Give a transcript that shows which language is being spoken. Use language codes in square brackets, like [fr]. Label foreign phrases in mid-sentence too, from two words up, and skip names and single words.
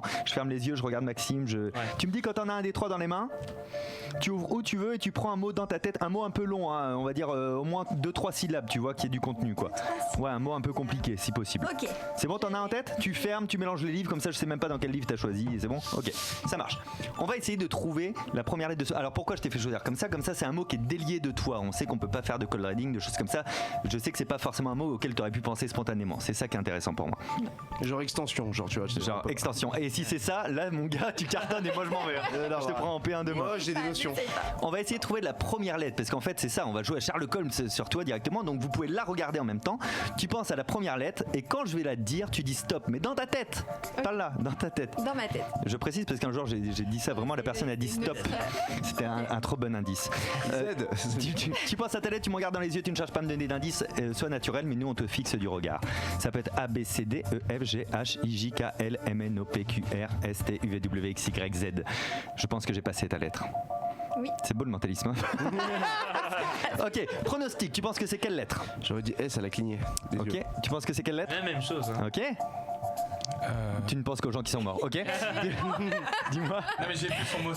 [fr] Je ferme les yeux, je regarde Maxime, Tu me dis quand t'en as un des 3 dans les mains, tu ouvres où tu veux et tu prends un mot dans ta tête, un mot un peu long, hein, on va dire au moins 2-3 syllabes, tu vois, qui est du contenu quoi. Ouais, un mot un peu compliqué si possible. Ok. C'est bon, t'en as en tête? Tu fermes, tu mélanges les livres, comme ça je sais même pas dans quel livre t'as choisi, c'est bon? Ok, ça marche. On va essayer de trouver la première lettre de ce... Alors pourquoi je t'ai fait choisir comme ça c'est un mot qui est délié de toi. On sait qu'on peut pas faire de [en] cold reading, [fr] de choses comme ça. Je sais que c'est pas forcément un mot auquel tu aurais pu penser spontanément. C'est ça qui est intéressant pour moi. Genre extension, genre tu vois. Genre extension. Et si c'est ça, là mon gars, tu cartonnes et moi je m'en vais. Je te prends en P1 de moi. Moi, j'ai des notions. On va essayer de trouver la première lettre parce qu'en fait c'est ça, on va jouer à Sherlock Holmes sur toi directement, donc vous pouvez la regarder en même temps. Tu penses à la première lettre et quand je vais la dire, tu dis stop, mais dans ta tête. Pas là, dans ta tête. Dans ma tête. Je précise parce qu'un jour j'ai dit ça vraiment, la personne a dit stop. C'était un trop bon indice. Tu penses à ta lettre, tu me regardes dans les yeux, tu ne cherches pas à me donner d'indices, sois naturel, mais nous on te fixe du regard. Ça peut être A, B, C, D, E, F, G, H, I, J, K, L, M, N, O, P, Q, R, S, T, U, V, W, X, Y, Z. Je pense que j'ai passé ta lettre. Oui. C'est beau le mentalisme. Ok, pronostic, tu penses que c'est quelle lettre? J'aurais dit S à la clignée. des Ok, yeux. tu penses que c'est quelle lettre? La même chose. Hein. Ok. Tu ne penses qu'aux gens qui sont morts, ok. Dis-moi. Non, mais j'ai plus son mot.